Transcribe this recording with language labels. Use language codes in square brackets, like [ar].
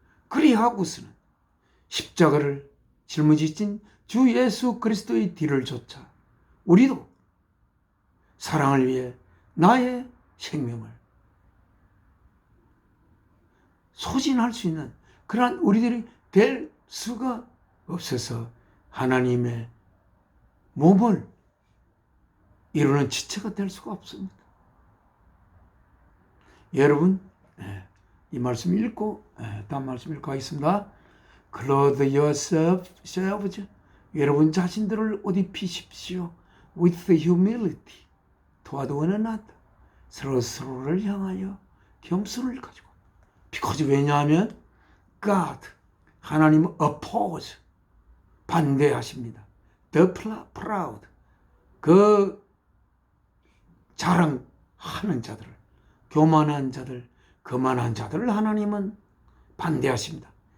[ko] 그리하고서는 십자가를 짊어지신 주 예수 그리스도의 뒤를 쫓아 우리도 사랑을 위해 나의 생명을 소진할 수 있는 그러한 우리들이 될 수가 없어서 하나님의 몸을 이루는 지체가 될 수가 없습니다. 여러분, 이 말씀 읽고 다음 말씀 읽고 하겠습니다. [en] Clothe yourselves, [ko] 여러분 자신들을 옷 입히십시오. [en] With humility, toward one another, [ko] 서로를 향하여 겸손을 가지고. Because 왜냐하면 God, 하나님은 oppose, 반대하십니다. [en] The proud, [ko] 그 자랑하는 자들을, 교만한 자들, 거만한 자들을 하나님은 반대하십니다.